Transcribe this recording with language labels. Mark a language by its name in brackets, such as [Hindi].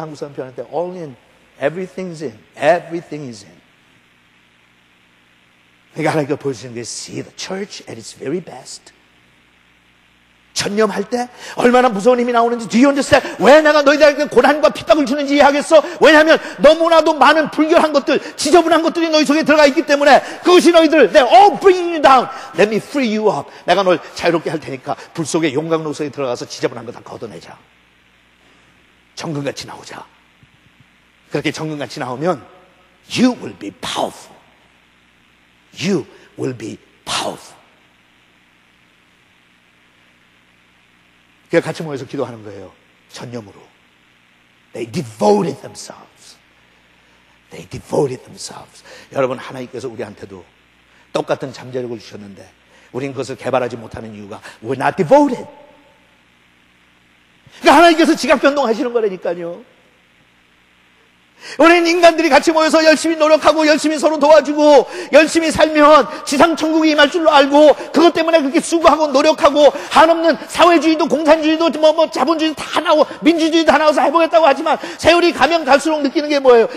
[Korean] 한국 사람 표현할 때 [English] all in, everything is in. [Korean] 그러니까 하나님께서 보여주시는 게 [English] see the church at its very best. [Korean] 전념할 때 얼마나 무서운 힘이 나오는지 [English] do you understand? [Korean] 왜 내가 너희들에게 고난과 핍박을 주는지 이해하겠어? 왜냐하면 너무나도 많은 불결한 것들, 지저분한 것들이 너희 속에 들어가 있기 때문에 그것이 너희들 [English] they're all bringing you down. Let me free you up. [Korean] 내가 널 자유롭게 할 테니까 불 속에 용광로 속에 들어가서 지저분한 거 다 걷어내자. 정금같이 나오자. 그렇게 정금같이 나오면 [English] you will be powerful. You will be powerful. [Korean] 그래서 같이 모여서 기도하는 거예요. 전념으로. [English] They devoted themselves. [Korean] 여러분, 하나님께서 우리한테도 똑같은 잠재력을 주셨는데 우리는 그것을 개발하지 못하는 이유가 [English] we're not devoted. [Korean] 그러니까 하나님께서 지각 변동하시는 거라니까요. 우리는 인간들이 같이 모여서 열심히 노력하고 열심히 서로 도와주고 열심히 살면 지상천국이 임할 줄로 알고 그것 때문에 그렇게 수고하고 노력하고 한없는 사회주의도 공산주의도 자본주의도 다 나오고 민주주의도 다 나와서 해보겠다고 하지만 세월이 가면 갈수록 느끼는 게 뭐예요?